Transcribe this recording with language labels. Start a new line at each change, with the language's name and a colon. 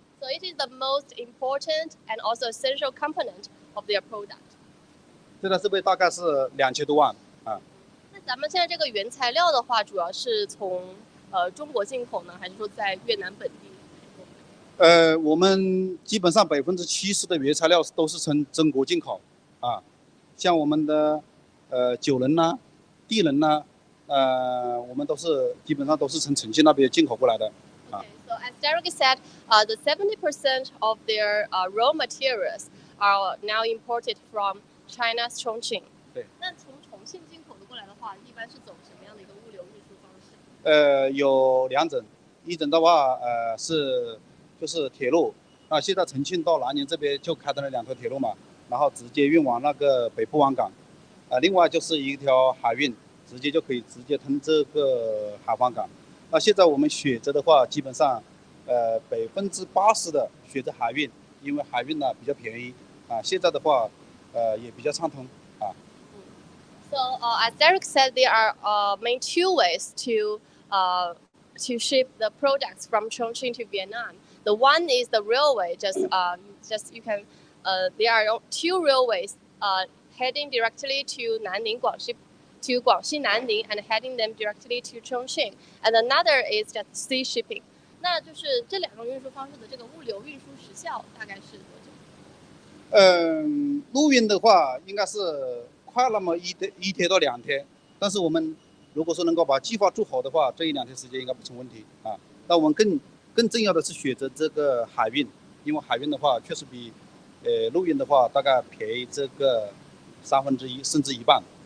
English: So it is the most important and also essential component of their product.
Chinese: 这台设备大概是2000多万啊。那咱们现在这个原材料的话，主要是从中国进口呢，还是说在越南本地？我们基本上70%的原材料都是从中国进口啊，像我们的酒人呐、地人呐，我们基本上都是从重庆那边进口过来的。
English: Okay, so as Derek said, the 70% of their raw materials are now imported from China's Chongqing.
Chinese: 对。那从重庆进口的过来的话，一般是走什么样的一个物流运输方式？有2种，一种的话就是铁路啊，现在重庆到南宁这边就开通了2条铁路嘛，然后直接运往那个北部湾港，另外就是一条海运，直接通这个海防港。那现在我们选择的话，基本上80%的选择海运，因为海运呢比较便宜啊，现在的话也比较畅通啊。
English: So as Derek said, there are main 2 ways to ship the products from Chongqing to Vietnam. The one is the railway. You can. There are 2 railways heading directly to Nanning, to Guangxi Nanning, and heading them directly to Chongqing. And another is just sea shipping.
Chinese: 那就是这2种运输方式的这个物流运输时效大概是多久？陆运的话应该是快那么1天到2天，但是我们如果说能够把计划做好的话，这1-2天时间应该不成问题啊。但我们更重要的是选择这个海运，因为海运的话确实比陆运的话大概便宜这个1/3甚至1半。